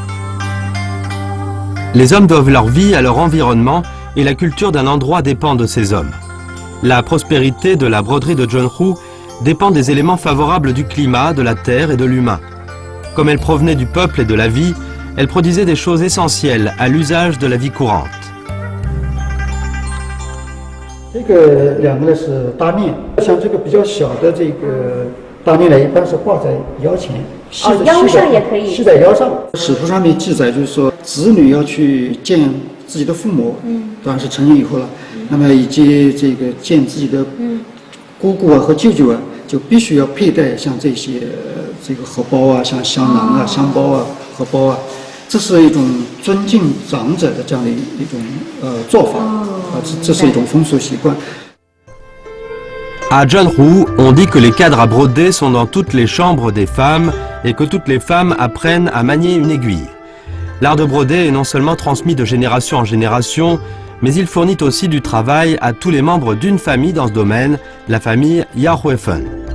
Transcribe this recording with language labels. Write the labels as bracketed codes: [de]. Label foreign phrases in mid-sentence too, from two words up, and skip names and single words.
[fr] Les hommes doivent leur vie à leur environnement et la culture d'un endroit dépend de ces hommes. La prospérité de la broderie de Jeonju dépend des éléments favorables du climat, de la terre et de l'humain. Comme elle provenait du peuple et de la vie, elle produisait des choses essentielles à l'usage de la vie courante. [zh] 这个2个呢是大面，像这个比较小的这个大面呢，一般是挂在腰前，腰上也可以，系在腰上。史书上面记载就是说，子女要去见自己的父母，当然是成年以后了，那么以及这个见自己的姑姑啊和舅舅啊，就必须要佩戴像这些这个荷包啊，像香囊啊、香包啊、荷包啊。这是一种尊敬长者的这样的一种做法，这是一种风俗习惯。 [fr] À Jeonju, on dit que les cadres à broder sont dans toutes les chambres des femmes et que toutes les femmes apprennent à manier une aiguille. L'art de broder est non seulement transmis de génération en génération, mais il fournit aussi du travail à tous les membres d'une famille dans ce domaine, la famille Yahuefen.